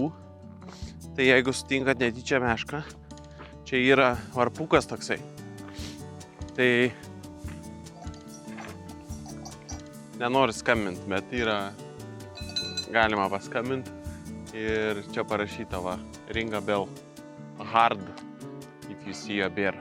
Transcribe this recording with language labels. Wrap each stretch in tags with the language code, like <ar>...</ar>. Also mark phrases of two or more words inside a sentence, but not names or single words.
<lt>Tai jeigu sutinkat netyčia mešką, čia yra varpukas toksai. Tai nenori skambinti, bet yra galima paskambinti ir čia parašyta va,</lt> <en>ring a bell, hard if you see a bear.</en>